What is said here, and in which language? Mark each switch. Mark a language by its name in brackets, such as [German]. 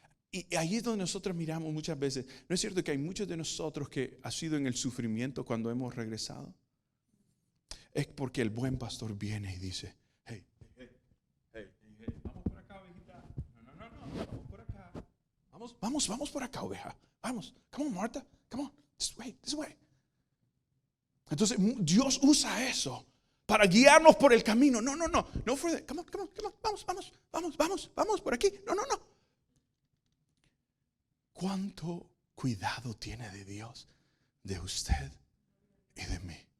[Spanish] Y ahí es donde nosotros miramos muchas veces. ¿No es cierto que hay muchos de nosotros que ha sido en el sufrimiento cuando hemos regresado? Es porque el buen pastor viene y dice, hey, vamos por acá, ovejita. No, vamos por acá. Vamos por acá, oveja. Vamos, [English] come on, Marta, come on, this way. [Spanish] Entonces Dios usa eso para guiarnos por el camino. [English] No further. Come on, [Spanish] vamos por aquí. [English] No. [Spanish] ¿Cuánto cuidado tiene de Dios, de usted y de mí?